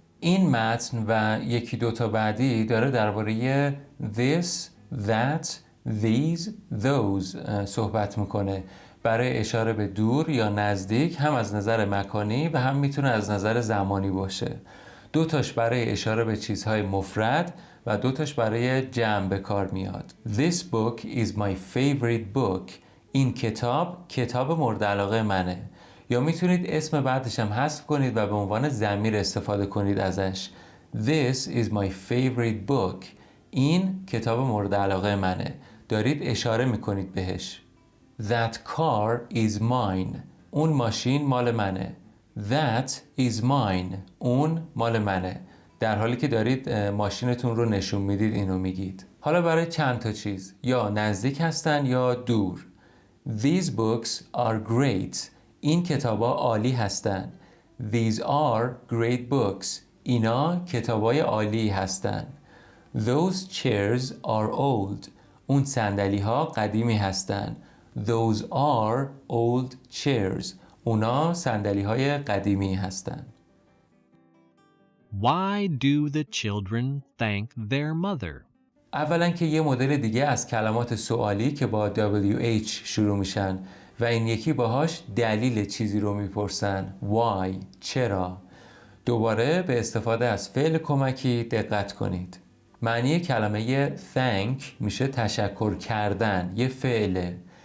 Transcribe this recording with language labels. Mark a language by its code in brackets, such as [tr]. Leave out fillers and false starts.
[fa] این متن و 1-2 تا بعدی داره درباره this, that, these, those صحبت میکنه، برای اشاره به دور یا نزدیک، هم از نظر مکانی و هم میتونه از نظر زمانی باشه. 2 تاش برای اشاره به چیزهای مفرد و 2 تاش برای جمع به کار میاد. [en] This book is my favorite book. [fa] این کتاب مورد علاقه منه. یا میتونید اسم بعدش هم حذف کنید و به عنوان ضمیر استفاده کنید ازش. [en] This is my favorite book. [fa] این کتاب مورد علاقه منه. دارید اشاره میکنید بهش. [en] That car is mine. [fa] اون ماشین مال منه. [en] That is mine. [fa] اون مال منه. در حالی که دارید ماشینتون رو نشون میدید اینو میگید. حالا برای چند تا چیز، یا نزدیک هستن یا دور. [en] These books are great. [fa] این کتابا عالی هستن. [en] These are great books. [fa] اینا کتابای عالی هستن. [en] Those chairs are old. [fa] اون صندلی ها قدیمی هستن. [en] Those are old chairs. [fa] اونا صندلی های قدیمی هستن. [en] Why do the children thank their mother? [fa] اولا که یه مدل دیگه از کلمات سوالی که با WH شروع میشن و این یکی باهاش دلیل چیزی رو میپرسن. Why؟ چرا؟ دوباره به استفاده از فعل کمکی دقت کنید. معنی کلمه thank میشه تشکر کردن، یه فعله.